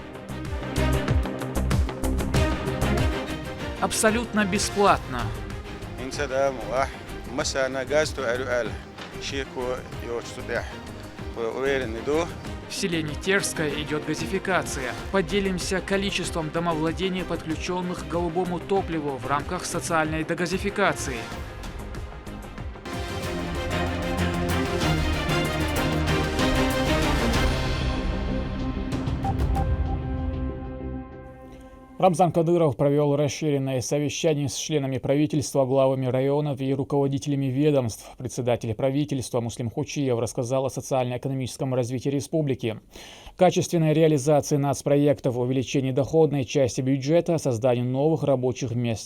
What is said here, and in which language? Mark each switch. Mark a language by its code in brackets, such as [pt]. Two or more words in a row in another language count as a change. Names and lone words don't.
[ru] Абсолютно бесплатно. В селе Нетерское идет газификация. Поделимся количеством домовладений, подключенных к голубому топливу в рамках социальной дегазификации. Рамзан Кадыров провел расширенное совещание с членами правительства, главами районов и руководителями ведомств. Председатель правительства Муслим Хучиев рассказал о социально-экономическом развитии республики, качественной реализации нацпроектов, увеличении доходной части бюджета, создании новых рабочих мест.